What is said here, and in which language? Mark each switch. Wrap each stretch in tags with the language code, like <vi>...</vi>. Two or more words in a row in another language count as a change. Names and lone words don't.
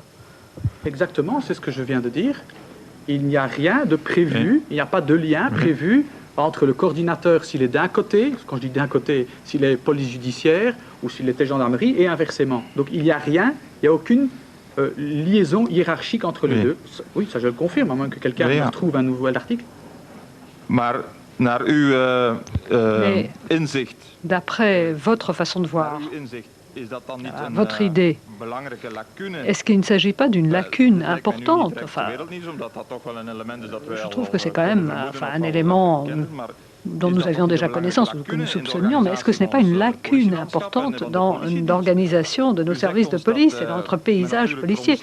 <fr>Exactement, c'est ce que je viens de dire. Il n'y a rien de prévu, il n'y a pas de lien prévu entre le coordinateur s'il est d'un côté, quand je dis d'un côté, s'il est police judiciaire ou s'il était gendarmerie, et inversement. Donc il n'y a rien, il n'y a aucune liaison hiérarchique entre les deux. Oui, ça je le confirme, à moins que quelqu'un trouve un nouvel article.</fr> <nl>Maar naar uw inzicht.</nl> <fr>D'après votre façon de voir, votre idée, est-ce qu'il ne s'agit pas d'une lacune importante? Enfin, je trouve que c'est quand même un élément dont nous avions déjà connaissance ou que nous soupçonnions, mais est-ce que ce n'est pas une lacune importante dans l'organisation de nos services de police et dans notre paysage policier?</fr>